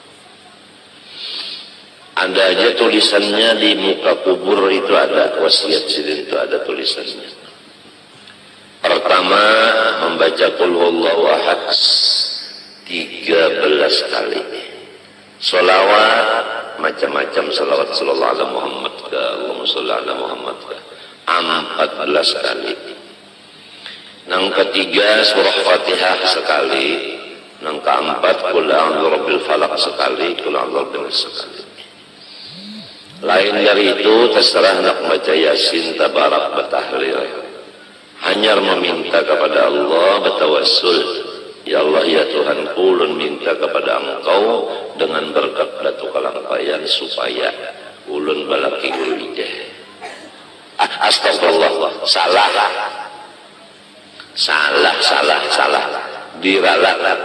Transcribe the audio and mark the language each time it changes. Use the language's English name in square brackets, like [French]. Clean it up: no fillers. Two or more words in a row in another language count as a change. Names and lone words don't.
[Banjar] Ada aja tulisannya di muka kubur itu, ada wasiat Sidin itu, ada tulisannya. [Indonesian] Pertama membaca [Arabic] قل هو الله أحد [Indonesian] 13 kali. Sholawat macam-macam, sholawat [Arabic] صلى الله عليه محمد [Indonesian] ka [Arabic] اللهم صل على محمد [Indonesian] ka 14 kali. Yang ketiga surah Fatihah sekali. Yang keempat [Arabic] قل أعوذ برب الفلق [Indonesian] sekali, [Arabic] قل أعوذ برب الناس [Indonesian] sekali. Lain dari itu terserah nak baca Yasin, tabarak, batahlil. Hanya meminta kepada Allah, bertawassul, [Banjar] ya Allah ya Tuhan, ulun minta kepada Engkau dengan berkat Batu Kalampayan supaya ulun balaki guru ijah. [Indonesian] Astagfirullah, salah diralat.